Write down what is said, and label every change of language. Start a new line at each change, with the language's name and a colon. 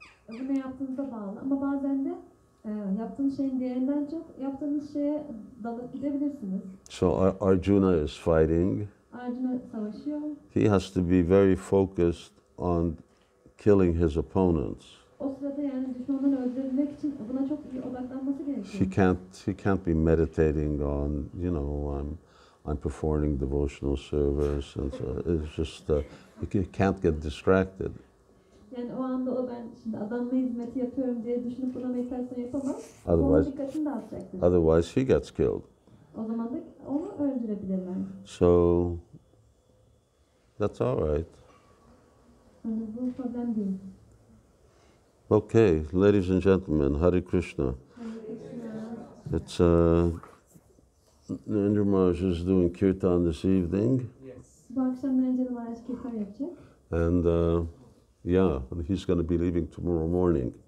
Turkish: Bu ne yaptığınıza bağlı ama bazen de yaptığınız şeyin değerinden çok yaptığınız şeye dalıp gidebilirsiniz.
English: So Arjuna is fighting.
Turkish: Arjuna savaşıyor.
English: He has to be very focused on killing his opponents.
Turkish: O sırada yani düşmanları öldürebilmek için buna çok iyi odaklanması gerekiyor.
English: He can't be meditating on, you know, I'm performing devotional service, and so it's just he can't get distracted.
Turkish: Yani o anda ben şimdi adamla hizmeti yapıyorum diye düşünüp buna meditasyon yapamaz.
English: Otherwise-
Turkish: Onun dikkatini dağıtacaktır.
English: Otherwise, he gets killed.
Turkish: O zaman da onu öldürebilirler.
English: So that's all right.
Turkish: Yani bu problem değil.
English: Okay, ladies and gentlemen, Hare Krishna. Hare Krishna. It's Narendra Maharaj is doing kirtan this evening, Yes.
Turkish: Bu akşam Narendra Maharaj kirtan yapacak.
English: and yeah, he's going to be leaving tomorrow morning.